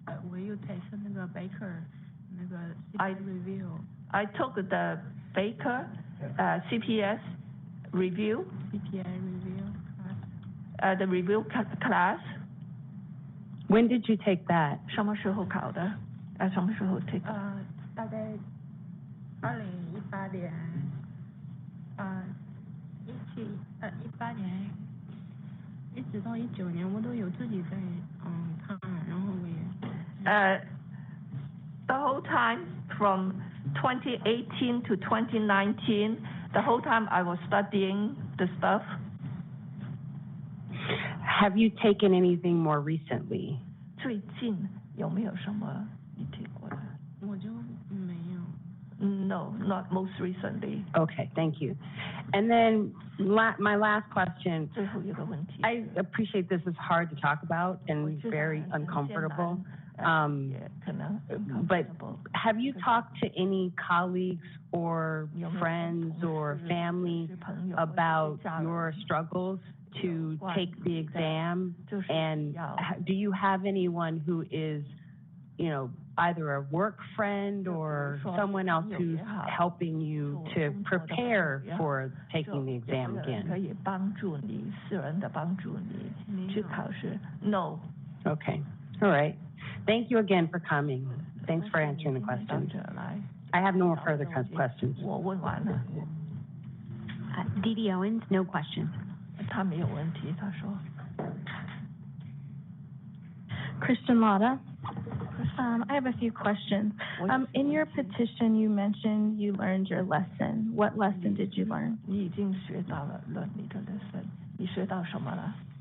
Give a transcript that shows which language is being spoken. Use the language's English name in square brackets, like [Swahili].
[Chinese] 我有在上那个 Baker 那个 CPA review。 [English] I took the Baker CPS review. CPA review class. The review class. When did you take that? [Chinese] 什么时候考的？什么时候 take？大概2018年，18年，一直到19年，我都有自己在看，然后我也。 [English] The whole time from 2018 to 2019, the whole time I was studying the stuff. Have you taken anything more recently? [Chinese] 最近有没有什么你听过的？我就没有。 [English] No, not most recently. Okay, thank you. And then my last question. [Chinese] 最后一个问题。 [English] I appreciate this is hard to talk about and very uncomfortable. But have you talked to any colleagues or friends or family about your struggles to take the exam? And do you have anyone who is you know, either a work friend or someone else who's helping you to prepare for taking the exam again? [Chinese] 可以帮助你，私人的帮助你去考试。 [English] No. Okay. All right. Thank you again for coming. Thanks for answering the questions. I have no more further questions. [Chinese] 我问完了。 [English] Dee Owens, no questions. [Chinese] 他没有问题，他说。 [English] Christian Lotta. I have a few questions. In your petition, you mentioned you learned your lesson. What lesson did you learn? [Chinese] 你已经学到了你的 lesson， 你学到什么了？